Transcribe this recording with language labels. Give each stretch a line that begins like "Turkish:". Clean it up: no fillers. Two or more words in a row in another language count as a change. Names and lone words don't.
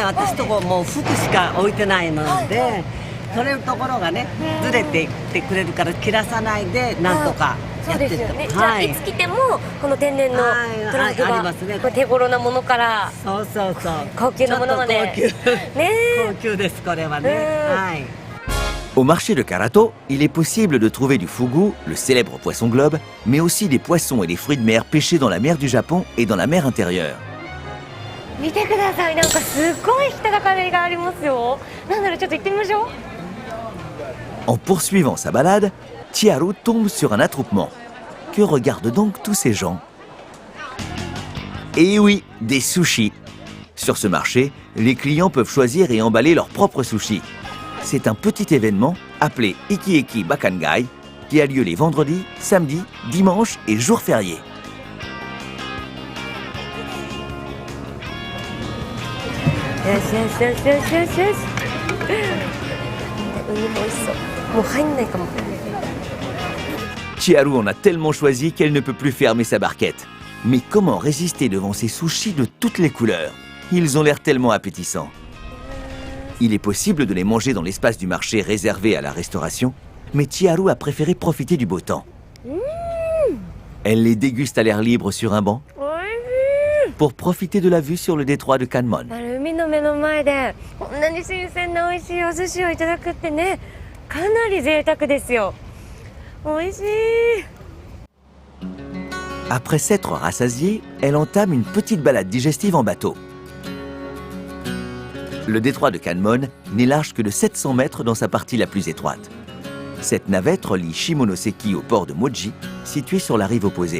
Japanese: 私とこもうフグしか置いてないので、取れるところがねずれていってくれるから切らさないでなんとかそうやってて。ですよね。じゃあいつ来てもこの天然のはいトラフグがありますねこれ手頃なものからそうそうそう。高級なものまでちょっと高級ね高級ですこれはね。はい。
French: Au marché de Karato, il est possible de trouver du fugu, le célèbre poisson globe, mais aussi des poissons et des fruits de mer pêchés dans la mer du Japon et dans la mer intérieure.
Japanese: 見てください、なんかすごい人だかりがありますよ。なんだろう、ちょっと行ってみましょう。
French: En poursuivant sa balade, Chiharu tombe sur un attroupement. Que regardent donc tous ces gens? Eh oui, des sushis. Sur ce marché, les clients peuvent choisir et emballer leurs propres sushis. C'est un petit événement appelé Ikieki Bakangai qui a lieu les vendredis, samedis, dimanches et jours fériés.
Japanese: よしよしよしよしよしよし。ウニも美味しそう。もう入んないかも。
French: Chiharu en a tellement choisi qu'elle ne peut plus fermer sa barquette. Mais comment résister devant ces sushis de toutes les couleurs? Ils ont l'air tellement appétissants. Il est possible de les manger dans l'espace du marché réservé à la restauration, mais Chiharu a préféré profiter du beau temps. Elle les déguste à l'air libre sur un banc
Japanese: おいしい。
French: pour profiter de la vue sur le détroit de Kanmon.
Japanese: 海の目の前でこんなに新鮮な美味しいお寿司をいただくってね、かなり贅沢ですよ。美味しい。
French: Après s'être rassasiée, elle entame une petite balade digestive en bateau. Le détroit de Kanmon n'est large que de 700 mètres dans sa partie la plus étroite. Cette navette relie Shimonoseki au port de Moji, situé sur la rive opposée.